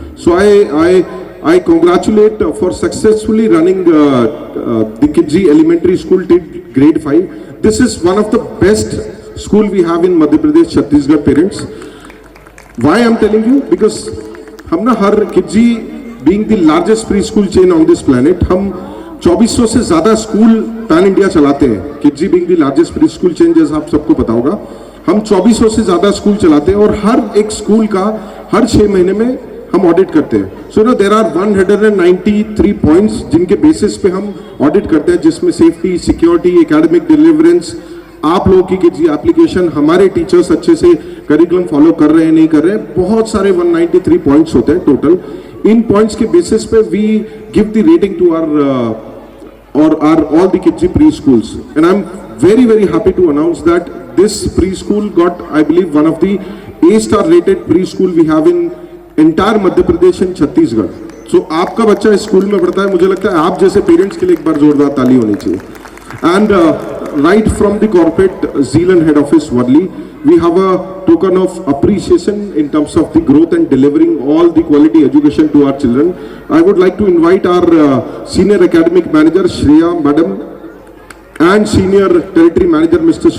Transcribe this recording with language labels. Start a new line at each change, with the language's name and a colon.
English: So I congratulate for successfully running the Kidji Elementary School till grade 5. This is one of the best school we have in Madhya Pradesh, Chhattisgarh, parents. Why I'm telling you?
Hindi: Because हम ना हर
English: Kidji being the largest preschool chain on this planet,
Hindi: हम 2400 से ज़्यादा school pan India चलाते हैं.
English: Kidji being the largest preschool chain,
Hindi: जैसा आप सबको पता होगा, हम 2400 से ज़्यादा स्कूल चलाते हैं, और हर एक स्कूल का हर 6 महीने में हम ऑडिट करते हैं.
English: so no there are
Hindi: 193 points जिनके बेसिस पे हम ऑडिट करते हैं, जिसमें सेफ्टी, सिक्योरिटी, एकेडमिक डिलीवरेंस, आप लोगों की Kidji एप्लीकेशन, हमारे टीचर्स अच्छे से करिकुलम फॉलो कर रहे हैं नहीं कर रहे हैं, बहुत सारे 193 पॉइंट्स होते हैं टोटल. इन पॉइंट्स के बेसिस पे
English: We give the rating to our all the Kidji preschools. And I'm very very happy to announce that this preschool got, I believe, one of the A-star rated preschool we have in entire Madhya Pradesh and Chhattisgarh.
Hindi: So आपका बच्चा इस school में पढ़ता है, मुझे लगता है आप जैसे पेरेंट्स के लिए एक बार जोरदार ताली होनी चाहिए.
English: And right from the corporate Zealand head office Worli, we have a token of appreciation in terms of the growth and delivering all the quality education to our children. I would like to invite our senior academic manager Shreya madam and senior territory manager Mr.